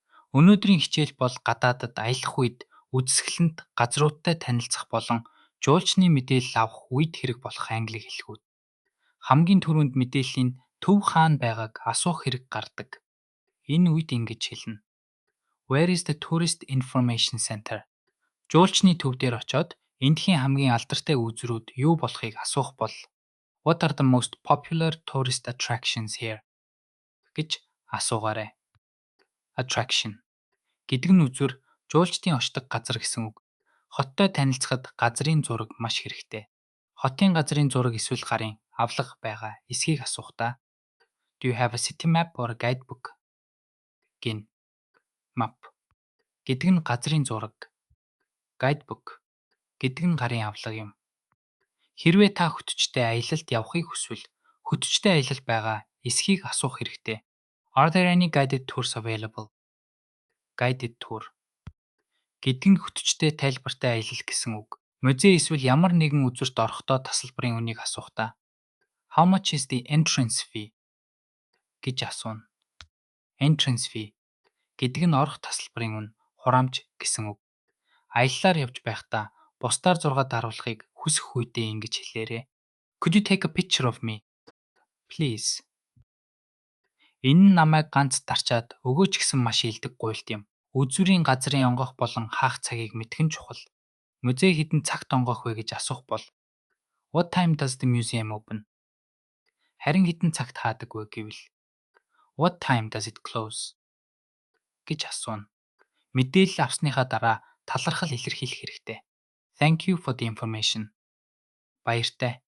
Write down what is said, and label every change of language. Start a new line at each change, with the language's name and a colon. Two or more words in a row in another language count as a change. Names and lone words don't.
Mongolian: Өнөөдрийн хичээл бол гадаадад аялах үед үзэсгэлэнт газруудтай танилцах болон жуулчны мэдээлэл авах үед хэрэг болох англи хэлхүүд. Хамгийн түрүүнд мэдээллийн төв хаана байгааг асуух хэрэг гардаг. Энэ үед ингэж хэлнэ.
English: Where is the tourist information center?
Mongolian: Жуулчны төв дээр очиод эндхийн хамгийн алдартай үзрүүд юу болохыг асуух бол
English: What are the most popular tourist attractions here?
Mongolian: гэж асуугаарай. Attraction гэдэг нь үзүр жуулчдын очдог газар гэсэн үг. Хоттой танилцахад газрын зураг маш хэрэгтэй. Хотын газрын зураг эсвэл гарын авлага байгаа эсхийг асуухдаа
English: Do you have a city map or a guidebook?
Mongolian: Гин map гэдэг нь газрын зураг. Guidebook гэдэг нь гарын авлага юм. Хэрвээ та хөтөчтэй аялалд явахыг хүсвэл хөтөчтэй аялал байгаа эсхийг асуух хэрэгтэй.
English: Are there any guided tours available? Guided tour
Mongolian: гэдэг нь хөтөчтэй тайлбартай аялал гэсэн үг. Музей эсвэл ямар нэгэн үзүрт орохдоо тасалбарын үнийг асуухдаа
English: How much is the entrance fee?
Mongolian: гэж асууна.
English: Entrance fee
Mongolian: гэдэг нь орох тасалбарын үнэ, хураамж гэсэн үг. Аяллаар явж байхдаа бусдаар зургаад харуулахыг хүсэх үедээ ингэж хэлээрэй.
English: Could you take a picture of me? Please.
Mongolian: Энэ нь намайг ганц дарчаад өгөөч гэсэн маш илдэг гуйлт юм. Үзүүрийн газрын онгох болон хаах цагийг мэдэх нь чухал. Музей хэдэн цагт онгох вэ гэж асуух бол
English: What time does the museum open?
Mongolian: Харин хэдэн цагт хаадаг вэ гэвэл
English: What time does it close?
Mongolian: гэж асууна. Мэдээлэл авсныхаа дараа талархал илэрхийлэх хэрэгтэй.
English: Thank you for the information.
Mongolian: Баяртай.